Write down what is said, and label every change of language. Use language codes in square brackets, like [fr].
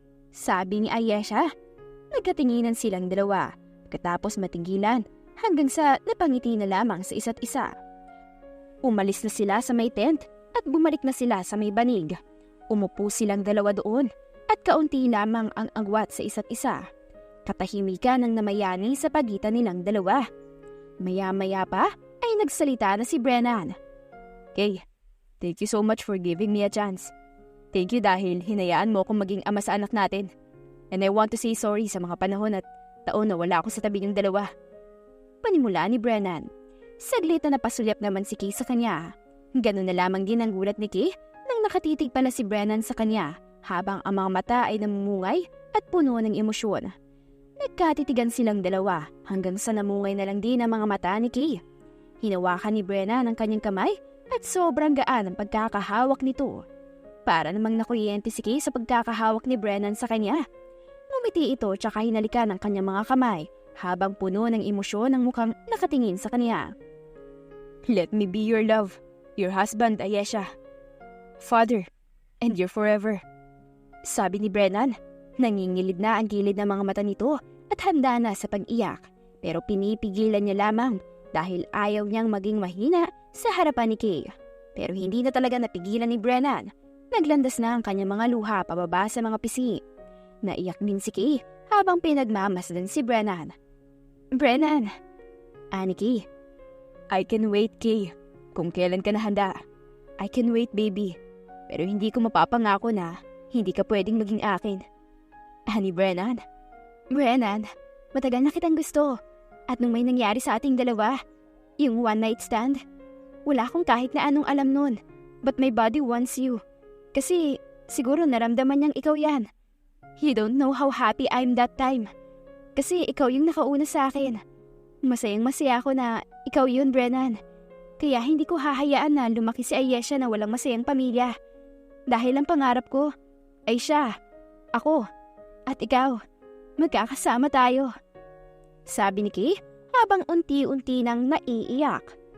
[tl] Sabi ni Ayesha. Nagkatinginan silang dalawa, pagkatapos matinggilan hanggang sa napangiti na lamang sa isa't isa. Umalis na sila sa may tent at bumalik na sila sa may banig. Umupo silang dalawa doon at kaunti lamang ang agwat sa isa't isa. Katahimikan ang namayani sa pagitan nilang dalawa. Maya-maya pa ay nagsalita na si Brennan. [en] Kay, thank you so much for giving me a chance. Thank you [tl] dahil hinayaan mo akong maging ama sa anak natin. [en] And I want to say sorry [tl] sa mga panahon at taon na wala ako sa tabi ng dalawa. Panimula ni Brennan. Saglit na napasulyap naman si Kay sa kanya. Ganun na lamang din ang gulat ni Kay nang nakatitig pala si Brennan sa kanya habang ang mga mata ay namumungay at puno ng emosyon. Nagkatitigan silang dalawa hanggang sa namungay na lang din ang mga mata ni Kay. Hinawakan ni Brennan ang kanyang kamay at sobrang gaan ang pagkakahawak nito. Para namang nakuryente si Kay sa pagkakahawak ni Brennan sa kanya. Ngumiti ito tsaka hinalikan ang kanyang mga kamay habang puno ng emosyon ang mukhang nakatingin sa kanya. [en] Let me be your love, your husband, Ayesha. Father, and your forever. [tl] Sabi ni Brennan. Nangingilid na ang gilid ng mga mata nito at handa na sa pag-iyak. Pero pinipigilan niya lamang dahil ayaw niyang maging mahina sa harapan ni Kay. Pero hindi na talaga napigilan ni Brennan. Naglandas na ang kanyang mga luha pababa sa mga pisngi. Naiyak din si Kay habang pinagmamasdan si Brennan. Brennan! Ani Kay. [en] I can wait, Kay. [tl] Kung kailan ka na handa. [en] I can wait, baby. [tl] Pero hindi ko mapapangako na hindi ka pwedeng maging akin. Ani Brennan? Brennan, matagal na kitang gusto. At nung may nangyari sa ating dalawa, yung [en] one night stand, [tl] wala akong kahit na anong alam nun. [en] But my body wants you. [tl] Kasi siguro naramdaman niyang ikaw yan. [en] You don't know how happy I'm that time. [tl] Kasi ikaw yung nakauna sa akin. Masayang masaya ako na ikaw yun, Brennan. Kaya hindi ko hahayaan na lumaki si Ayesha na walang masayang pamilya. Dahil ang pangarap ko ay siya, ako, at ikaw. Magkakasama tayo. Sabi ni Kay habang unti-unti nang naiiyak.